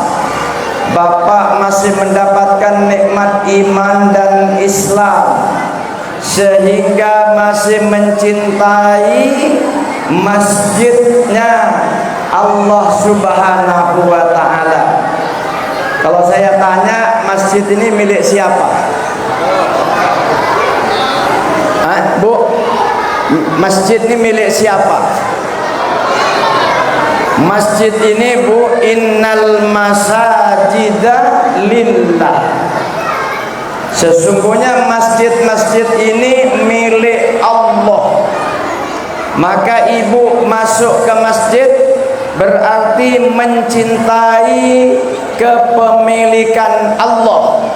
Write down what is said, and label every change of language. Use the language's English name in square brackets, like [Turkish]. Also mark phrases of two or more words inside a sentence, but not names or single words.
[Indonesian] Bapak masih mendapatkan nikmat iman dan Islam, sehingga masih mencintai masjidnya Allah [Arabic] سبحانه وتعالى. [Indonesian] Kalau saya tanya, masjid ini milik siapa? Bu, masjid ini milik siapa? Masjid ini, [Arabic] Bu, إن المساجد لله. [Indonesian] Sesungguhnya masjid-masjid ini milik Allah. Maka ibu masuk ke masjid berarti mencintai kepemilikan Allah.